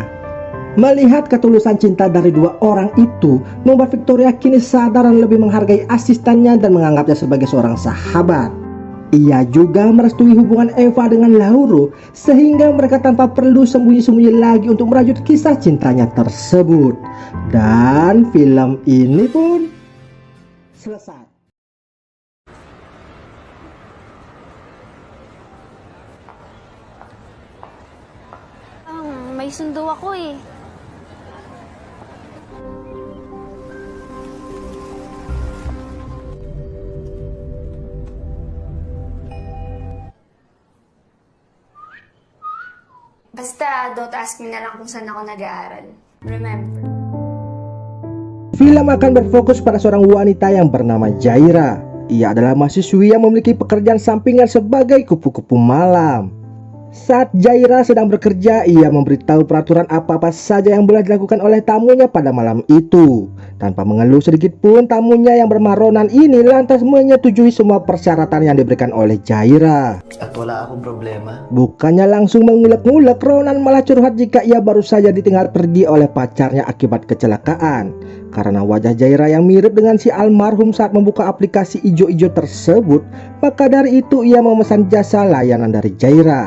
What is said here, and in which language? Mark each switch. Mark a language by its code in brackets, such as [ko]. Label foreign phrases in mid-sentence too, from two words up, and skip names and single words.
[id] Melihat ketulusan cinta dari dua orang itu, membuat Victoria kini sadar dan lebih menghargai asistennya dan menganggapnya sebagai seorang sahabat. Ia juga merestui hubungan Eva dengan Lauro, sehingga mereka tanpa perlu sembunyi-sembunyi lagi untuk merajut kisah cintanya tersebut. Dan film ini pun selesai. [tl] May sundo ako eh. Basta, [en] don't ask me [tl] na lang kung saan ako nag-aaral. Remember. [id] Film akan berfokus pada seorang wanita yang bernama Jaira. Ia adalah mahasiswi yang memiliki pekerjaan sampingan sebagai kupu-kupu malam. Saat Jaira sedang bekerja, ia memberitahu peraturan apa-apa saja yang boleh dilakukan oleh tamunya pada malam itu. Tanpa mengeluh sedikit pun, tamunya yang bernama Ronan ini lantas menyetujui semua persyaratan yang diberikan oleh Jaira. [tl] At wala akong problema. [id] Bukannya langsung mengulek-ngulek, Ronan malah curhat jika ia baru saja ditinggal pergi oleh pacarnya akibat kecelakaan. Karena wajah Jaira yang mirip dengan si almarhum saat membuka aplikasi ijo-ijo tersebut, maka dari itu ia memesan jasa layanan dari Jaira.